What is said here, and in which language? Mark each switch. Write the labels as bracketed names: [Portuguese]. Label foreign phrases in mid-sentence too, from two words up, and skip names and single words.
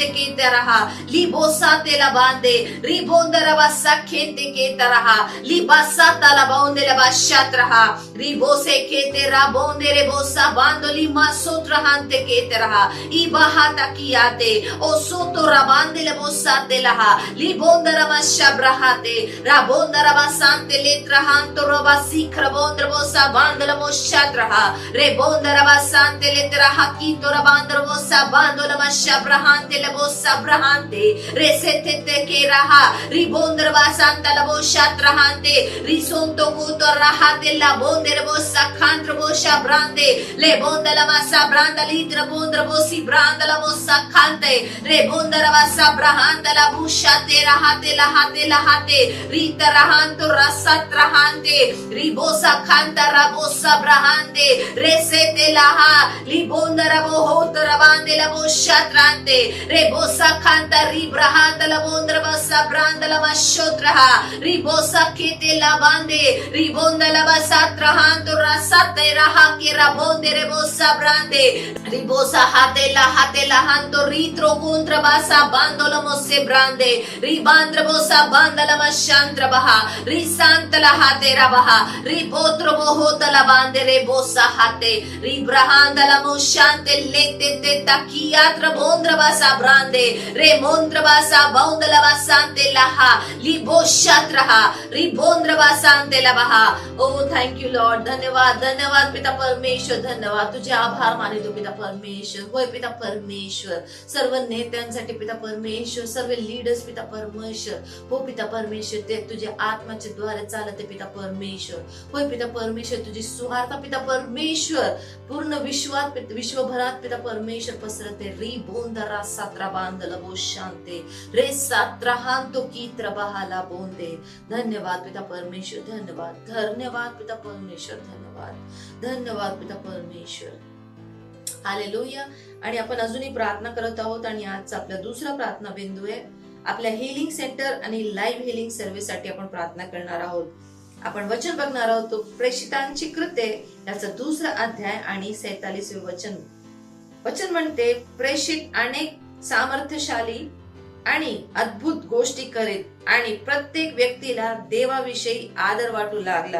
[English] केतरहा ली बोसातेला बांदे री बोंदरबा सखे के तरहा ली बासा ताला बाउंदेला बाशात्रहा री बोसे के तेरा बोंदेरे बोसा बांदोली मासोत्र हांते के तरहा ई बाहाता कियाते ओ सोतोरा बांदेले बोसा तेलाहा ली बोंदरा मशा ब्रहाते रा बोंदरा बासांते लेत्रहांतो रोबा सिखर बोंदर बोसा बांदला मोशात्रहा रे बोंदरा बासांते लेत्रहा की तोरा बांदर बोसा बांदोला मशा ब्रहांते ले बोसा ब्रहांते रे सेते के रहा री बोंदर बासा Santa bosha trahante risonto kuto rahate la bonde bossa cantra bosha brande le bonda la massa branda litra bondra bossi branda la bossa cante re bonda la massa brahanda la busha te la hate rita rahanto rasa trahante ribosa canta rabosa brahande resete la ha li bonda rabo hota rabande la bosha shatrante rebosa canta ribrahanta la bondra bassa branda la mashotraha ribosa kete la bande ribonda la basatra hanto rasate raha ke rabonde rebosa brande ribosa hate la hanto ritro contra basa bando la mosse brande ribandra bosa banda la mashantra baha risanta la hate rabaha ribotro bohota la bande rebosa hate ribrahanda la moshante lete te takiatra bondra basa brande remondra basa bonda la basante laha liboshatraha ribondra basante la baha. Oh thank you Lord. [Marathi] धन्यवाद धन्यवाद पिता परमेश्वर, धन्यवाद तुझे आभार मानितो पिता परमेश्वर. होय पिता परमेश्वर, सर्व नेत्यांसाठी पिता परमेश्वर, सर्व लीडर्स पिता परमेश्वर. हो पिता परमेश्वर, ते तुझ्या आत्म्याच्या द्वारे चालते पिता परमेश्वर. होय पिता परमेश्वर, तुझी सुवार्ता पिता परमेश्वर पूर्ण विश्वभरात पिता परमेश्वर पसरते. री बोंदरा सात्रा बांधला बो शांते रे सात्रा हांतो कीत्र बहाला बोंदे. धन्यवाद पिता परमेश्वर, धन्यवाद धन्यवाद पिता परमेश्वर, धन्यवाद धन्यवाद पिता परमेश्वर. हालेलुया. आणि आपण अजूनही प्रार्थना करत आहोत आणि आजचा आपला दुसरा प्रार्थना बिंदू आहे आपल्या [English] healing center [Marathi] आणि [English] live healing service [Marathi] साठी आपण प्रार्थना करणार आहोत. आपण वचन बघणार आहोत तो प्रेषितांची कृत्ये याचा दुसरा अध्याय आणि 47वे वचन. वचन म्हणते, प्रेषित अनेक सामर्थ्यशाली आणि अद्भुत गोष्टी करीत आणि प्रत्येक व्यक्तीला देवाविषयी आदर वाटू लागला.